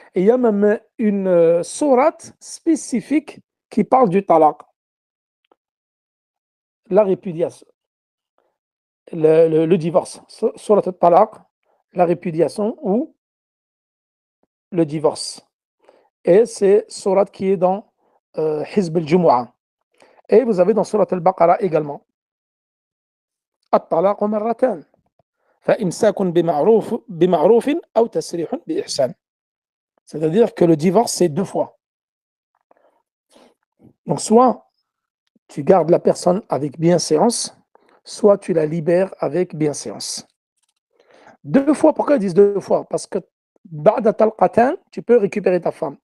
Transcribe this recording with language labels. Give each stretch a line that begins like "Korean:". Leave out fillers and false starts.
French: Et il y a même une sourate spécifique qui parle du talaq, la répudiation, le divorce. Surat al-Talaq, la répudiation ou le divorce. Et c'est sourate qui est dans Hizb al-Jumu'ah. Et vous avez dans Surat al-Baqarah également
Arabic: at-talaq marratan. فإمساك بمعروف أو تسريح بإحسان.
French: C'est-à-dire que le divorce, c'est 2 fois. Donc, soit tu gardes la personne avec bienséance, soit tu la libères avec bienséance. 2 fois, pourquoi ils disent 2 fois? Parce que
Arabic: ba'da talqatan,
French: tu peux récupérer ta femme.